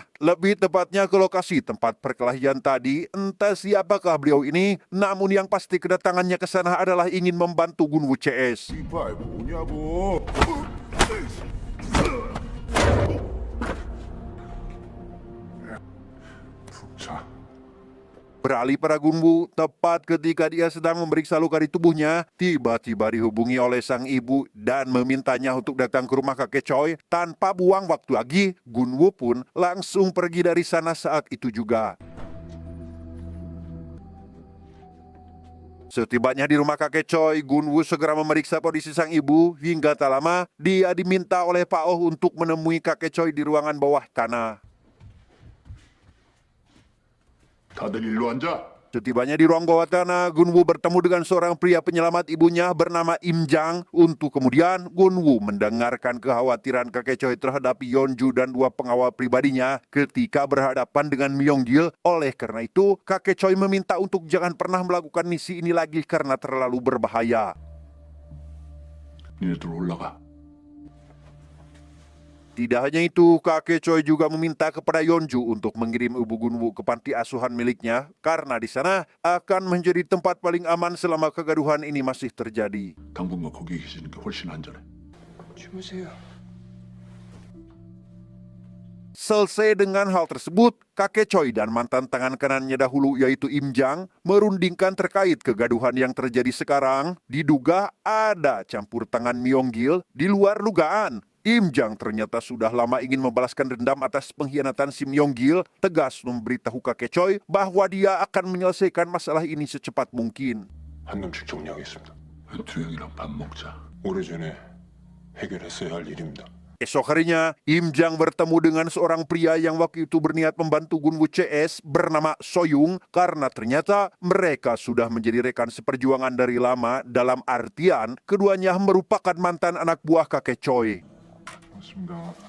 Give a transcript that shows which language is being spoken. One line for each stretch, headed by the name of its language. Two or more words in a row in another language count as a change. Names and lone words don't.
Indonesian: Lebih tepatnya ke lokasi tempat perkelahian tadi. Entah siapakah beliau ini, namun yang pasti kedatangannya ke sana adalah ingin membantu Gunwoo CS.
Korean: 이발 뭐냐고. 푹자.
Indonesian: Beralih pada Gunwoo, tepat ketika dia sedang memeriksa luka di tubuhnya, tiba-tiba dihubungi oleh sang ibu dan memintanya untuk datang ke rumah kakek Choi. Tanpa buang waktu lagi, Gunwoo pun langsung pergi dari sana saat itu juga. Setibanya di rumah kakek Choi, Gunwoo segera memeriksa kondisi sang ibu. Hingga tak lama, dia diminta oleh Pak Oh untuk menemui kakek Choi di ruangan bawah tanah.
Korean: 다들 일로 앉아.
Indonesian: Setibanya di ruang bawah tanah, Gunwoo bertemu dengan seorang pria penyelamat ibunya bernama Im Jang. Untuk kemudian, Gunwoo mendengarkan kekhawatiran kakek Choi terhadap Yeonju dan dua pengawal pribadinya ketika berhadapan dengan Myung-gil. Oleh karena itu, kakek Choi meminta untuk jangan pernah melakukan misi ini lagi karena terlalu berbahaya.
Korean: 니네들 올라가.
Indonesian: Tidak hanya itu, kakek Choi juga meminta kepada Yeonju untuk mengirim ibu Gunwoo ke panti asuhan miliknya karena di sana akan menjadi tempat paling aman selama kegaduhan ini masih terjadi.
Korean: 당분간 거기 계시는 게 훨씬 안전해. 주무세요.
Indonesian: Selesai dengan hal tersebut, kakek Choi dan mantan tangan kanannya dahulu yaitu Im Jang merundingkan terkait kegaduhan yang terjadi sekarang. Diduga ada campur tangan Myung-gil di luar dugaan. Im Jang ternyata sudah lama ingin membalaskan dendam atas pengkhianatan si Myung-gil, tegas memberitahu kakek Choi bahwa dia akan menyelesaikan masalah ini secepat mungkin.
Korean: 한 놈씩 정리하겠습니다. 두영이랑 밥 먹자. 오래전에 해결했어야 할 일입니다.
Indonesian: Esok harinya, Im Jang bertemu dengan seorang pria yang waktu itu berniat membantu Gunwoo CS bernama Soyung karena ternyata mereka sudah menjadi rekan seperjuangan dari lama, dalam artian keduanya merupakan mantan anak buah kakek Choi.
Korean: 맞습니다.